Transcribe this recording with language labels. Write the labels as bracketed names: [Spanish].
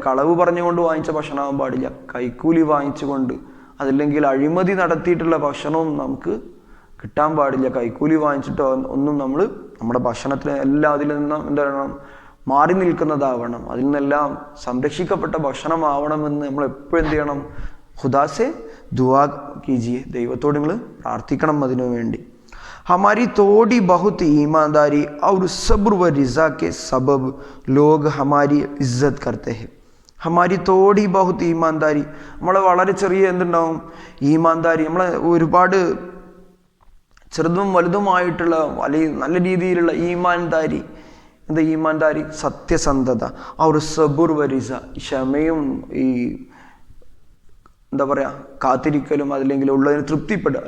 [Malayalam] കളവ് പറഞ്ഞുകൊണ്ട് വാങ്ങിച്ച ഭക്ഷണം ആവാൻ പാടില്ല. കൈക്കൂലി വാങ്ങിച്ചുകൊണ്ട്, അതല്ലെങ്കിൽ അഴിമതി നടത്തിയിട്ടുള്ള ഭക്ഷണവും നമുക്ക് കിട്ടാൻ പാടില്ല. കൈക്കൂലി വാങ്ങിച്ചിട്ടോ ഒന്നും നമ്മൾ നമ്മുടെ ഭക്ഷണത്തിന് എല്ലാം അതിൽ നിന്നും എന്താണ് മാറി നിൽക്കുന്നതാവണം. അതിൽ നിന്നെല്ലാം സംരക്ഷിക്കപ്പെട്ട ഭക്ഷണമാവണമെന്ന് നമ്മൾ എപ്പോഴും എന്ത് ചെയ്യണം? [Hindi] ഖുദാസെ ദുആ കീജിയെ, [Malayalam] ദൈവത്തോട് നിങ്ങൾ പ്രാർത്ഥിക്കണം അതിനു വേണ്ടി. [Hindi] हमारी थोड़ी बहुत ईमानदारी और सब्र व रिज़ा के सबब लोग हमारी इज्जत करते हैं. हमारी थोड़ी बहुत ईमानदारी, [Malayalam] നമ്മളെ വളരെ ചെറിയ എന്തുണ്ടാവും? ഈമാൻദാരി, നമ്മളെ ഒരുപാട് ചെറുതും വലുതുമായിട്ടുള്ള നല്ല രീതിയിലുള്ള ഈമാൻദാരി. എന്താ ഈമാൻദാരി? സത്യസന്ധത. അവർ സബുർ വ റിസ, ക്ഷമയും ഈ എന്താ പറയുക കാത്തിരിക്കലും, അതല്ലെങ്കിൽ ഉള്ളതിന് തൃപ്തിപ്പെടുക.